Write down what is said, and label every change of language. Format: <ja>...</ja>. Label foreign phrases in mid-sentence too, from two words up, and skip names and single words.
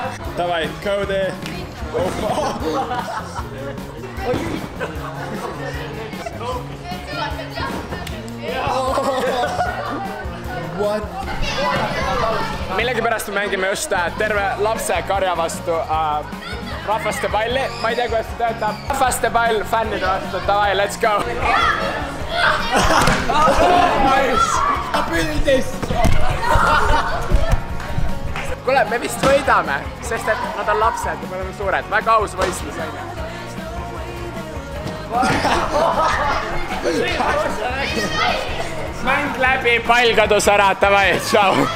<en>Davai, Cody. What?</en> <et>Millegipärast me mängime just terve lapse karja vastu rahvaste palli. Ma ei tea, kuidas see töötab. Rahvaste pall fännide vastu. Davai,</et> <en>let's go. Nice. Abilities.</en> <et>Kuule, me vist võidame, sest et nad on lapsed ja me oleme suured. Väga aus võistlus, on ju. Mäng läbi, pall kadus ära, davai, tšau.</et>